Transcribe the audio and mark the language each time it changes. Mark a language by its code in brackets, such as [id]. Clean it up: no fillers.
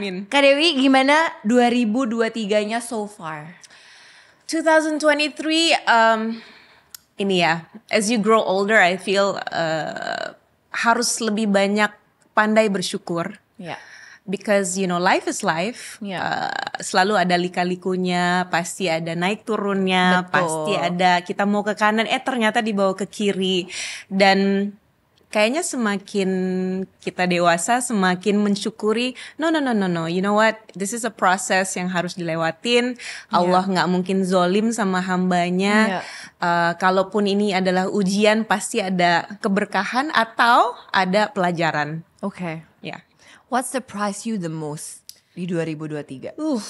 [id] Kak Dewi, gimana 2023-nya [en] so far? [id] 2023 ini ya, [en] as you grow older I feel [id] harus lebih banyak pandai bersyukur. Ya. [en] Because you know life is life. [id] Selalu ada lika-likunya, pasti ada naik turunnya. Betul. Pasti ada kita mau ke kanan ternyata dibawa ke kiri. Dan kayaknya semakin kita dewasa semakin mensyukuri [en] no, you know what, this is a process [id] yang harus dilewatin. Allah gak mungkin zolim sama hambanya. Kalaupun ini adalah ujian pasti ada keberkahan atau ada pelajaran. [en] Okay. [id] Ya. [en] What surprised you the most [id] di 2023?